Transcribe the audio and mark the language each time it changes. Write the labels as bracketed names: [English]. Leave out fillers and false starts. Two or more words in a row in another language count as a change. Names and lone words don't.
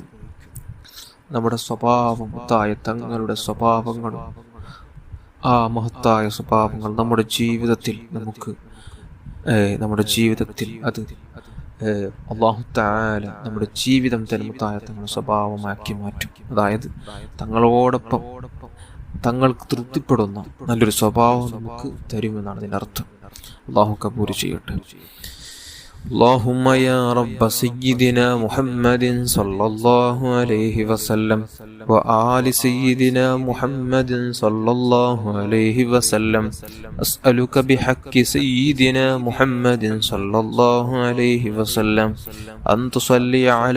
[Malayalam] നമ്മുടെ സ്വഭാവം, മുത്തായ തങ്ങളുടെ സ്വഭാവങ്ങളും ആ മഹത്തായ സ്വഭാവങ്ങൾ നമ്മുടെ ജീവിതത്തിൽ അത് [Arabic] الله تعالى [Malayalam] നമ്മുടെ ജീവിതം തന്നെ മുത്തായ തങ്ങളുടെ സ്വഭാവമാക്കി മാറ്റും. അതായത് തങ്ങളോടൊപ്പം തങ്ങൾക്ക് തൃപ്തിപ്പെടുന്ന നല്ലൊരു സ്വഭാവം നമുക്ക് തരുമെന്നാണ് ഇതിൻ്റെ അർത്ഥം. അല്ലാഹു കബൂൽ ചെയ്യട്ടെ. [Arabic] اللهم يا رب سيدنا محمد صلى الله عليه وسلم وآل سيدنا محمد صلى الله عليه وسلم أسألك بحق سيدنا محمد صلى الله عليه وسلم أن تصلي على